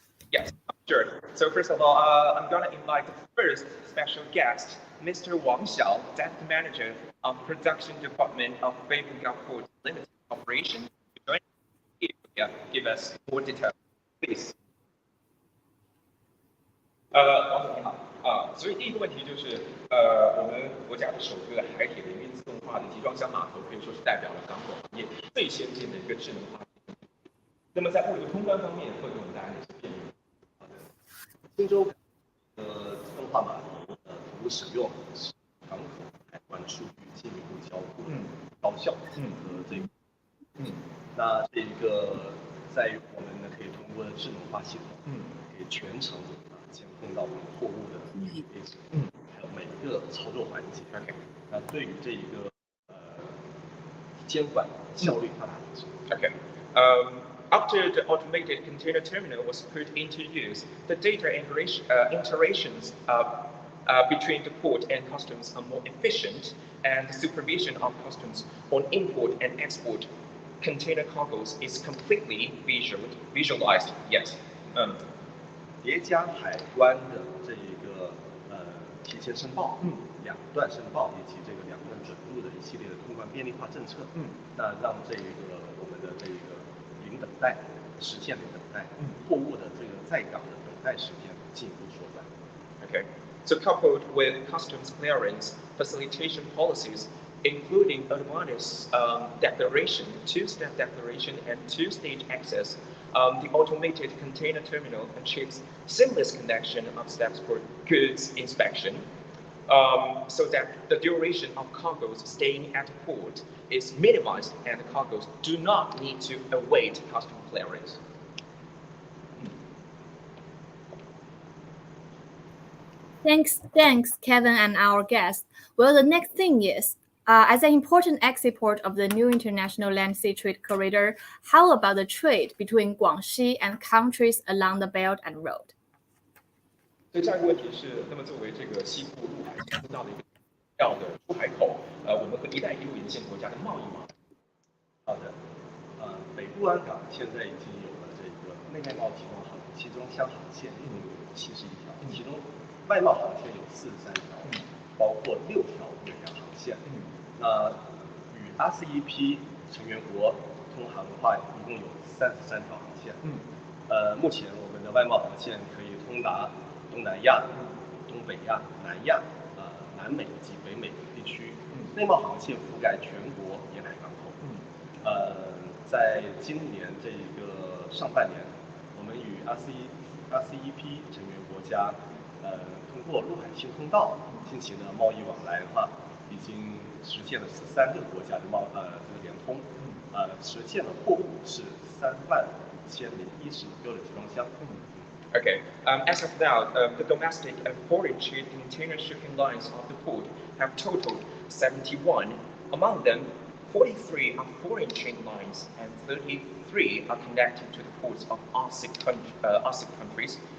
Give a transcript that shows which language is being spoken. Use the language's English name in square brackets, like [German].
[English] Yes, sure. So first of all, I'm going to invite the first special guest, Mr. Wang Xiao, Deputy Manager of Production Department of Beibu Gulf Port Limited Corporation, to join us, give us more details, please. [Chinese] 王总你好所以第一个问题就是我们国家的首个海铁人员自动化的集装箱码头可以说是代表了港口行业最先进的一个智能化。那么在物流通关方面会给我们带来哪些便利？荆州自动化码头服务使用是港口海关数据进一步交互高效和这个那这个在于我们呢可以通过智能化系统可以全程监控到我们货物的位置还有每个操作环节那对于这一个监管效率大大提升。 [English] Okay. After the automated container terminal was put into use, the data interactions between the port and customs are more efficient, and the supervision of customs on import and export container cargoes is completely visualized. Yes. [Chinese] 叠加海关的这一个提前申报两段申报以及这个两段准入的一系列的通关便利化政策那让这个我们的这个零等待实现零等待货物的这个在港的等待时间进一步缩短。 [English] Okay. So coupled with customs clearance facilitation policies, including advanced declaration, two-step declaration, and two-stage access, the automated container terminal achieves seamless connection of steps for goods inspection, so that the duration of cargoes staying at the port is minimized and the cargoes do not need to await customs clearance. Thanks, Kevin and our guest. Well, the next thing is, as an important exit port of the new international land sea trade corridor, how about the trade between Guangxi and countries along the Belt and Road? [Chinese] 所以下一个问题是，那么作为这个西部陆海通道的一个重要的出海口，我们和“一带一路”沿线国家的贸易嘛？好的，北部湾港现在已经有了这个内外贸集装箱航线，一共有71条，其中外贸航线有43条，包括6条远洋航线。那与 RCEP 成员国通航的话，一共有33条航线。目前我们的外贸航线可以通达东南亚、东北亚、南亚、南美及北美地区。内贸航线覆盖全国沿海港口。在今年这个上半年，我们与 RCEP 成员国家，通过陆海新通道进行了贸易往来的话，已经实现了13个国家的这个联通，实现了货物是35016个的集装箱。 [English] Okay. As of now, the domestic and foreign trade container shipping lines of the port have totaled 71. Among them, 43 are foreign chain lines and 33 are connected to the ports of ASEAN countries.